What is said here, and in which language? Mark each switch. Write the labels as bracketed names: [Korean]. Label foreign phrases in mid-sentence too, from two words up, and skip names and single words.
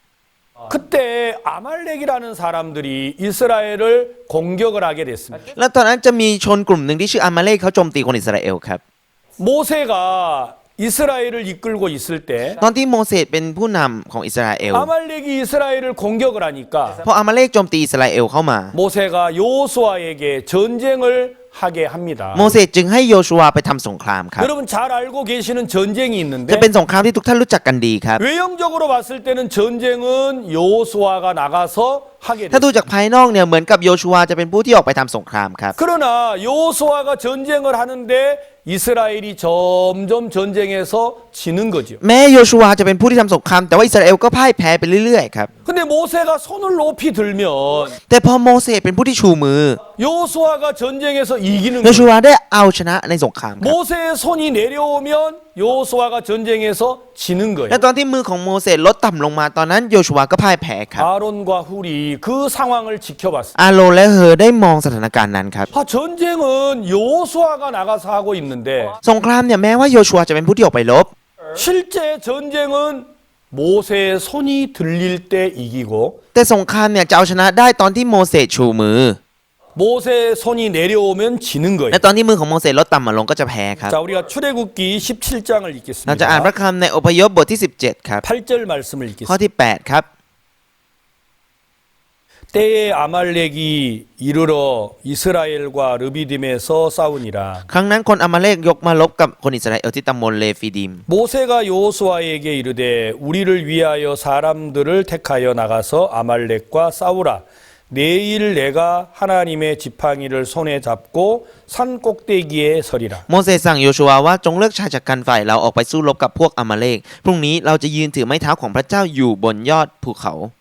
[Korean] 그때 아말렉이라는 사람들이 이스라엘을 공격을 하게 됐습니다. [Thai] แล้วตอนนั้นจะมีชนกลุ่มหนึ่งที่ชื่ออามาเลกเขาโจมตีคนอิสราเอลครับ [Korean] 모세가 이스라엘을 이끌고 있을 때 [Thai] ตอนที่โมเสสเป็นผู้นำของอิสราเอล [Korean] 아말렉이 이스라엘을 공격을 하니까 [Thai] พออามาเลกโจมตีอิสราเอลเข้ามา [Korean] 모세가 여호수아에게 전쟁을 하게 합니다. [Thai] โมเสสจึงให้โยชูวาไปทำสงครามครับ [Korean] 여러분 잘 알고 계시는 전쟁이 [Thai] จะ [Korean] 있는데 [Thai] เป็นสงครามที่ทุกท่านรู้จักกันดีครับ [Korean] 외형적으로 봤을 때는 전쟁은 여호수아가 나가서 하게 [Thai] ถ้า [Korean] 됩니다. [Thai] ดูจากภายนอกเนี่ยเหมือนกับโยชูวาจะเป็นผู้ที่ออกไปทำสงครามครับ [Korean] 그러나 여호수아가 전쟁을 하는데 이스라엘이 점점 전쟁에서 지는 거죠. [Thai] แม้โยชูวาจะเป็นผู้ที่ทำสงครามแต่ว่าอิสราเอลก็พ่ายแพ้ไปเรื่อยๆครับ [Korean] 근데 모세가 손을 높이 들면 [Thai] แต่พอโมเสสเป็นผู้ที่ชูมือ [Korean] 여호수아가 전쟁에서 이기는 [Thai] โยชู [Korean] 거예요. [Thai] วาได้เอาชนะในสงครามครับ [Korean] 모세의 손이 내려오면 여호수아가 전쟁에서 지는 [Thai] และ [Korean] 거예요. [Thai] ตอนที่มือของโมเสสลดต่ำลงมาตอนนั้นโยชูวาก็พ่ายแพ้ครับ [Korean] 아론과 훌이 그 상황을 지켜봤습니다. [Thai] อาโรนและเฮอได้มองสถานการณ์นั้นครับ [Korean] 전쟁은 여호수아가 나가서 하고 있는데 [Thai] สงครามเนี่ยแม้ว่าโยชูวาจะเป็นผู้ที่ออกไปรบ [Korean] 실제 전쟁은 모세의 손이 들릴 때 이기고 [Thai] แต่สงครามเนี่ยจะเอาชนะได้ตอนที่โมเสสชูมือ [Korean] 모세의 손이 내려오면 지는 [Thai] และ [Korean] 거예요. [Thai] ตอนที่มือของโมเสสลดต่ำมาลงก็จะแพ้ครับ [Korean] 자, 우리가 출애굽기 17장을 [Thai] เราจะอ่านพ [Korean] 읽겠습니다. [Thai] ระคำในอพยพบทที่ 17 ครับ [Korean] 8절 말씀을 [Thai] ข้อ [Korean] 읽겠습니다. [Thai] ที่ 8 ครับ [Korean] 때에 아말렉이 이르러 이스라엘과 르비딤에서 싸우니라. [Thai] ครั้งนั้นคนอามาเลกยกมาลบกับคนอิสราเอลที่ตำบลเลฟีดิม [Korean] 모세가 여호수아에게 이르되 우리를 위하여 사람들을 택하여 나가서 아말렉과 싸우라. 내일 내가 하나님의 지팡이를 손에 잡고 산 꼭대기에 서리라. [Thai] โมเสสสั่งโยชูวาว่าจงเลือกชายจากกันฝ่ายเราออกไปสู้รบกับพวกอามาเลกพรุ่งนี้เราจะยืนถือไม้เท้าของพระเจ้าอยู่บนยอดภูเขา